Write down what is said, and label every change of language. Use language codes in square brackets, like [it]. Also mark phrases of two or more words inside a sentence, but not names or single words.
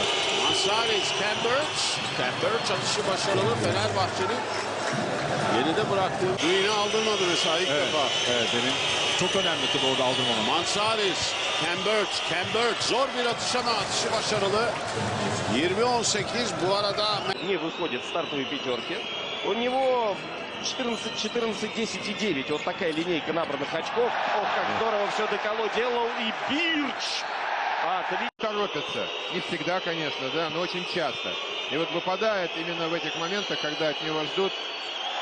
[tr] Mansaris, Ken Birch atışı başarılı. Fenerbahçe'nin geride bıraktığı Green'i aldırmadı mesela ilk defa. Evet, demin çok önemli tabii orada aldırmama. Mansaris, Ken Birch zor bir atış ama atışı başarılı. 20-18 bu arada. [ru] Не выходит в стартовой пятерке. У него 14-14-10-9. Вот такая линейка набранных очков. Ох, как здорово все Деколо делал. И Бирч. Торопятся. Не всегда, конечно, да, но очень часто. И вот выпадает именно в этих моментах, когда от него ждут помощи.